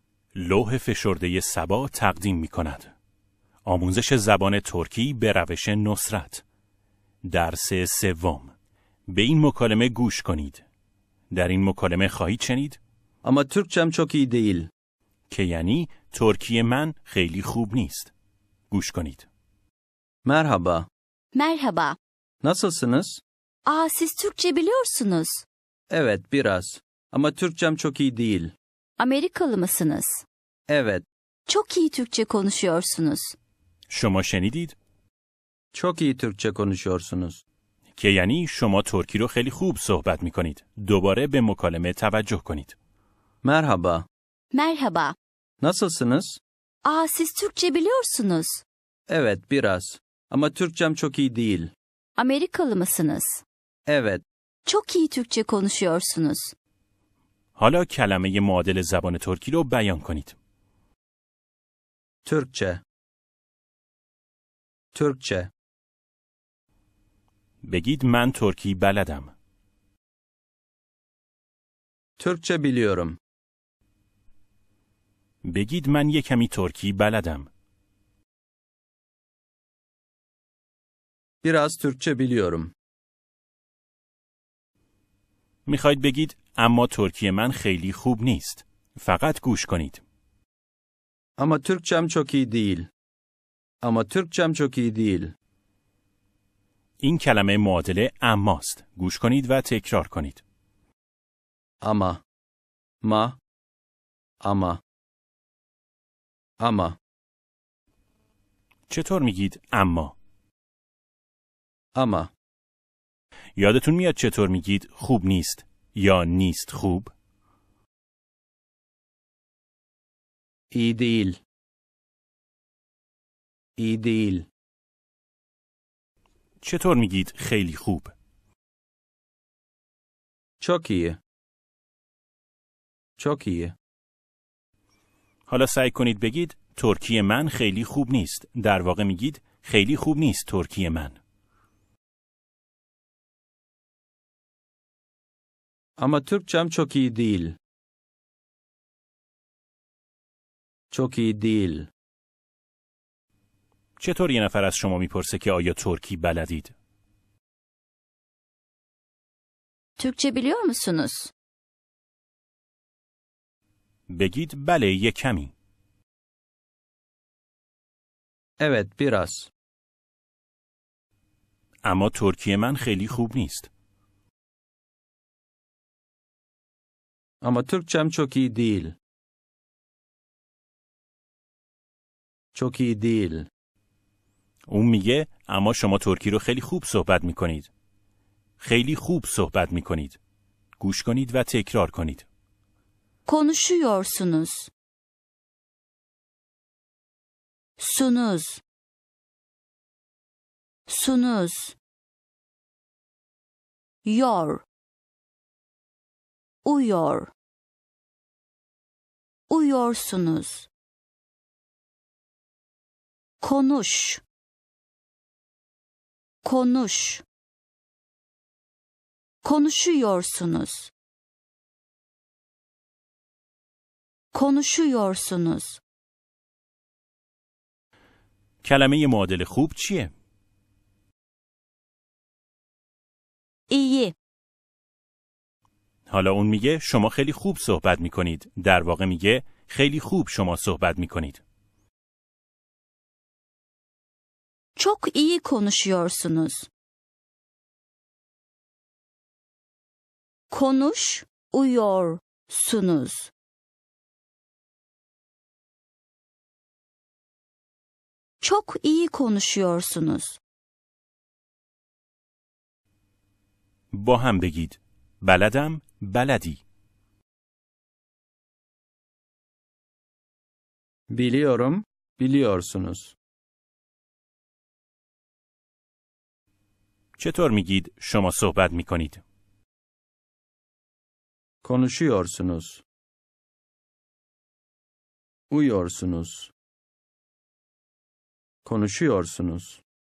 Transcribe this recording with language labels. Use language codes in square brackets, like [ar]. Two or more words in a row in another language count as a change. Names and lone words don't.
[fa] لوح فشرده صبا تقدیم می کند. آموزش زبان ترکی به روش نصرت. درس سوم. به این مکالمه گوش کنید. در این مکالمه خواهید شنید [tr] Ama Türkçem çok iyi değil. [fa] که یعنی ترکی من خیلی خوب نیست. گوش کنید. [tr] Merhaba. Merhaba. Nasılsınız? Siz Türkçe biliyorsunuz. Evet, biraz. Ama Türkçem çok iyi değil. Amerikalı mısınız? Evet, Çok iyi Türkçe konuşuyorsunuz. [fa] شما شنیدید؟ [tr] çok iyi Türkçe konuşuyorsunuz. [fa] که یعنی شما ترکی رو خیلی خوب صحبت می کنید. دوباره به مکالمه توجه کنید. [tr] Merhaba. Merhaba. Nasılsınız? Siz Türkçe biliyorsunuz. Evet, biraz. Ama Türkçem çok iyi değil. Amerikalı mısınız? Evet, Çok iyi Türkçe konuşuyorsunuz. [fa] حالا کلمه معادل زبان ترکی رو بیان کنید. [tr] Türkçe. Türkçe. [fa] بگید من ترکی بلدم. [tr] Türkçe biliyorum. [fa] بگید من یک کمی ترکی بلدم. [tr] Biraz Türkçe biliyorum. [fa] میخواید بگید اما ترکی من خیلی خوب نیست. فقط گوش کنید. [tr] Ama Türkçem çok iyi değil. Ama Türkçem çok iyi değil. [fa] این کلمه معادله اماست. گوش کنید و تکرار کنید. [tr] Ama. Ma. Ama. Ama. [fa] چطور میگید اما؟ [tr] Ama. [fa] یادتون میاد چطور میگید خوب نیست یا نیست خوب؟ [tr] İyi değil. İyi değil. [fa] چطور میگید خیلی خوب؟ [tr] Çok iyi. Çok iyi. [fa] حالا سعی کنید بگید ترکی من خیلی خوب نیست. در واقع میگید خیلی خوب نیست ترکی من. [tr] Ama Türkçem çok iyi değil. Çok iyi değil. [fa] چطور یه نفر از شما میپرسه که آیا ترکی بلدید؟ [tr] Türkçe biliyor musunuz? [fa] بگید بله یک کمی. [tr] Evet, biraz. [fa] اما ترکی من خیلی خوب نیست. [tr] Ama Türkçem çok iyi değil. Çok iyi değil. [fa] اون میگه اما شما ترکی رو خیلی خوب صحبت میکنید. خیلی خوب صحبت میکنید. گوش کنید و تکرار کنید. [tr] Konuşuyorsunuz. Sunuz. Sunuz. Yor. Uyuyor. Uyuyorsunuz. Konuş. Konuş. Konuşuyorsunuz. Konuşuyorsunuz. [fa] کلمه معادل خوب چیه؟ [tr] İyi. [fa] حالا اون میگه شما خیلی خوب صحبت میکنید. در واقع میگه خیلی خوب شما صحبت میکنید. [tr] Çok iyi konuşuyorsunuz. Konuş, uyuyorsunuz. Çok iyi konuşuyorsunuz. [fa] با هم بگید بلدم بلدی. [tr] Biliyorum, biliyorsunuz. [fa] چطور میگید شما صحبت میکنید؟ [tr] Konuşuyorsunuz. Uyuyorsunuz. Konuşuyorsunuz.